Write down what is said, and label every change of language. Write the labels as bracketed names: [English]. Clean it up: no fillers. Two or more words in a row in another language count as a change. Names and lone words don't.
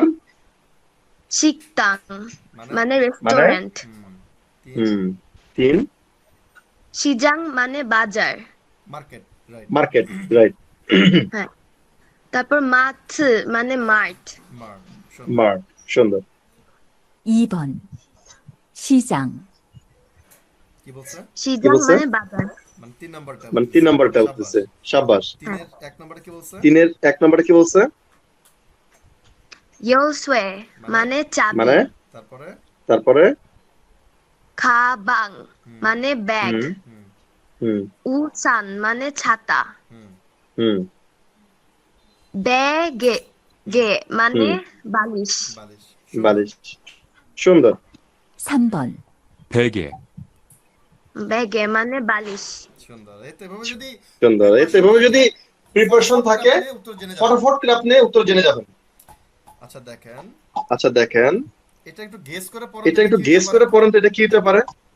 [Korean] শিকতাং [Bangla] মানে মানে রেস্টুরেন্ট। 3 3 সিজাং মানে বাজার। [English] Market. Right. Market. Right. [Bangla] হ্যাঁ। তারপর মাঠ মানে মাঠ। [English] মার্ক। [Bangla] মার্ক। সুন্দর। [Korean] 2번 시장 [Bangla] কি বলছে? [Korean] সিজাং [Bangla] বলছে? মানে বাজার। মানে 3 নম্বরটা মানে 3 নম্বরটা বলতেছে। শাবাশ। 3 এর 1 নম্বরে কি বলছে? 3 এর 1 নম্বরে কি বলছে? ইয়োসুয়ে মানে চাবি। মানে তারপরে তারপরে খাবাং মানে ব্যাগ। হুম হুম উচান মানে ছাতা। হুম হুম বেগে গে মানে বালিশ। বালিশ। বালিশ। সুন্দর। [Korean] 3번 베개, [Bangla] বেগে মানে বালিশ। সুন্দর। এতে এভাবে যদি সুন্দর। এভাবে যদি প্রিপারেশন থাকে, আপনি উত্তর জেনে যাবেন। ফটাফট করে আপনি উত্তর জেনে যাবেন। আচ্ছা, দেখেন আচ্ছা, দেখেন এটা একটু গেস করে পড়েন। এটা একটু গেস করে পড়েন তো, এটা কি হতে পারে?